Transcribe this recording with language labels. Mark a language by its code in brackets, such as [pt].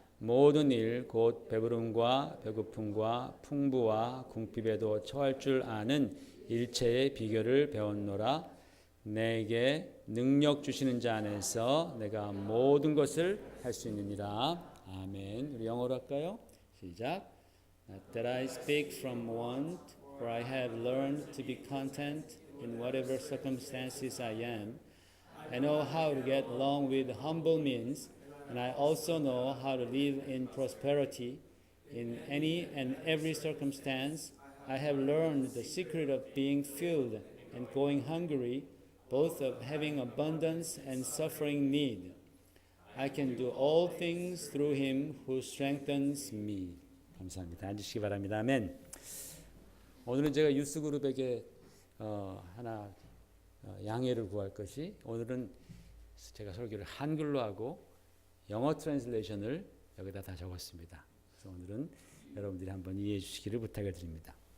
[ko] 모든 일 곧 배부름과 배고픔과 풍부와 궁핍에도 처할 줄 아는 일체의 비결을 배웠노라. 내게 능력 주시는 자 안에서 내가 모든 것을 할 수 있느니라. 아멘. 우리 영어로 할까요? 시작. [en] Not that I speak from want, for I have learned to be content in whatever circumstances I am. I know how to get along with humble means, and I also know how to live in prosperity. In any and every circumstance, I have learned the secret of being filled and going hungry, both of having abundance and suffering need. I can do all things through him who strengthens me. [ko] 감사합니다. 앉으시기 바랍니다. 아멘. 오늘은 제가 유스그룹에게 하나 양해를 구할 것이, 오늘은 제가 설교를 한글로 하고 영어 트랜슬레이션을 여기다 다 적었습니다. 그래서 오늘은 여러분들이 한번 이해해 주시기를 부탁을 드립니다.